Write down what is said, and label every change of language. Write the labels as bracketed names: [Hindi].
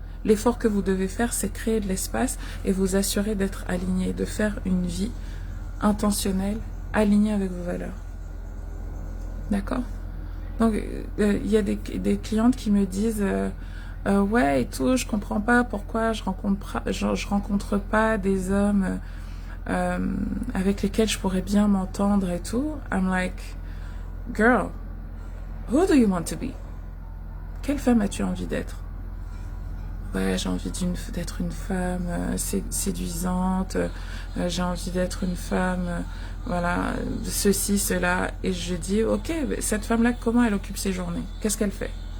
[French] L'effort que vous devez faire, c'est créer de l'espace et vous assurer d'être aligné, de faire une vie intentionnelle, alignée avec vos valeurs. D'accord? Donc, il y a des clientes qui me disent ouais et tout, je comprends pas pourquoi je rencontre pas des hommes avec lesquels je pourrais bien m'entendre et tout. [English] I'm like, girl, who do you want to be? [French] Quelle femme as-tu envie d'être? Ouais, j'ai envie d'être une femme séduisante, j'ai envie d'être une femme, voilà, ceci, cela. Et je dis, ok, cette femme-là, comment elle occupe ses journées? Qu'est-ce qu'elle fait?